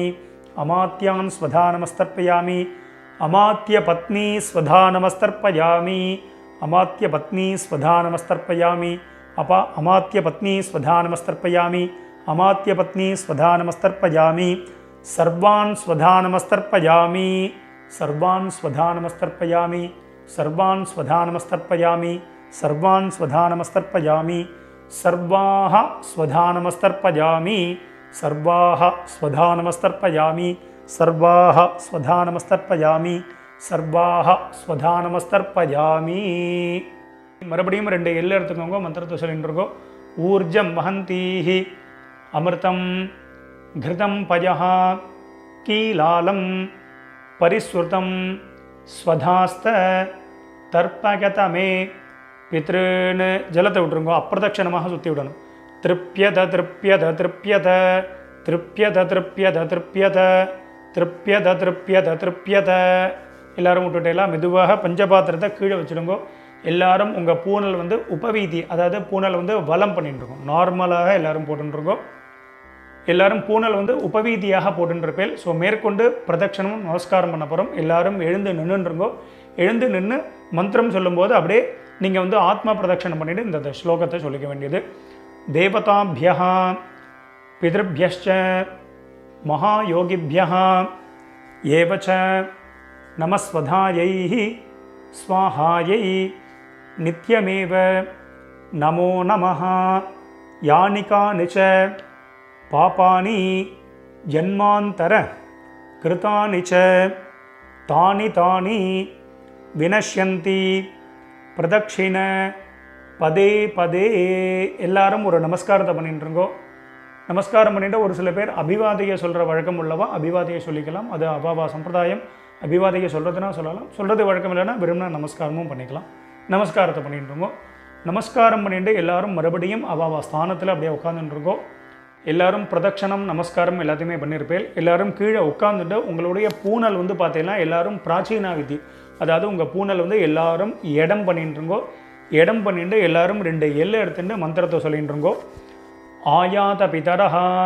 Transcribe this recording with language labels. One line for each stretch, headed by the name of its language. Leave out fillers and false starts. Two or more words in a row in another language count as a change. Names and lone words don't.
Sanskrit: अमात्यान् स्वधा नमस्तर्पयामि अमात्यपत्नी स्वधा नमस्तर्पयामि अमात्यपत्नी स्वधा नमस्तर्पयामि अमात्यपत्नी स्वधा नमस्तर्पयामि अमात्यपत्नी स्वधा नमस्तर्पयामि सर्वान् स्वधा नमस्तर्पयामि सर्वान् स्वधा नमस्तर्पयामि सर्वान् स्वधा नमस्तर्पयामि सर्वान् स्वधा नमस्तर्पयामि सर्वाः स्वधा नमस्तर्पयामि सर्वाः स्वधा नमस्तर्पयामि सर्वाः स्वधा नमस्तर्पयामि सर्वाः स्वधा नमस्तर्पयामि
Tamil: மறுபடியும் ரெண்டு எல்லை எடுத்துக்கோங்க மந்திரத்தை சொல்லிட்டு இருக்கோம்
Sanskrit: ऊर्जं वहन्तीः अमृतम् घृतं पयः कीलालं परिस्रुतं स्वधास्त तर्पगतमे पितॄन् जलத்தை
Tamil: விட்டுருங்க அப்பிரதட்சணமாக சுற்றி விடணும்
Sanskrit: तृप्यत तृप्यत तृप्यत तृप्यत तृप्यत तृप्यत तृप्यत तृप्यत तृप्यत
Tamil: எல்லாரும் விட்டுட்டேலாம் மெதுவாக பஞ்சபாத்திரத்தை கீழே வச்சுடுங்க எல்லாரும் உங்கள் பூனல் வந்து உபவீதி அதாவது பூனல் வந்து வலம் பண்ணிட்டுருக்கோம் நார்மலாக எல்லாரும் போட்டுருக்கோம் எல்லாரும் பூனல் வந்து உபவீதியாக போட்டுருப்பேன் ஸோ மேற்கொண்டு பிரதட்சணமும் நமஸ்காரம் பண்ண போகிறோம் எல்லாரும் எழுந்து நின்றுருங்கோ எழுந்து நின்று மந்திரம் சொல்லும்போது அப்படியே நீங்கள் வந்து ஆத்மா பிரதட்சணம் பண்ணிவிட்டு இந்த ஸ்லோகத்தை சொல்லிக்க வேண்டியது
Sanskrit: देवताभ्यः पितृभ्यश्च महायोगिभ्यः एव च नमस्वधायै स्वाहायै नित्यमेव नमो नमः यानि कानि च पापानि जन्मान्तर कृतानि च तानि तानि विनश्यन्ति प्रदक्षिण पदे पदे எல்லாரும்
Tamil: ஒரு நமஸ்காரத்தை பண்ணிட்டுருங்கோ நமஸ்காரம் பண்ணிட்டு ஒரு சில பேர் அபிவாதையை சொல்கிற வழக்கம் உள்ளவா அபிவாதையை சொல்லிக்கலாம் அது அபாவா சம்பிரதாயம் அபிவாதையை சொல்கிறதுனா சொல்லலாம் சொல்கிறது வழக்கம் இல்லைன்னா விரும்பினா நமஸ்காரமும் பண்ணிக்கலாம் நமஸ்காரத்தை பண்ணிட்டுருங்கோ நமஸ்காரம் பண்ணிட்டு எல்லாரும் மறுபடியும் அபாவா ஸ்தானத்தில் அப்படியே உட்காந்துட்டுருக்கோம் எல்லாரும் பிரதட்சணம் நமஸ்காரம் எல்லாத்தையுமே பண்ணியிருப்பேன் எல்லாரும் கீழே உட்காந்துட்டு உங்களுடைய பூனல் வந்து பார்த்தீங்கன்னா எல்லாரும் பிராச்சீனா விதி அதாவது உங்கள் பூனல் வந்து எல்லாரும் இடம் பண்ணிட்டுருங்கோ இடம் பண்ணிட்டு எல்லாரும் ரெண்டு எல்லை எடுத்துட்டு மந்திரத்தை சொல்லிட்டுருங்கோ
Sanskrit: आयात पितरः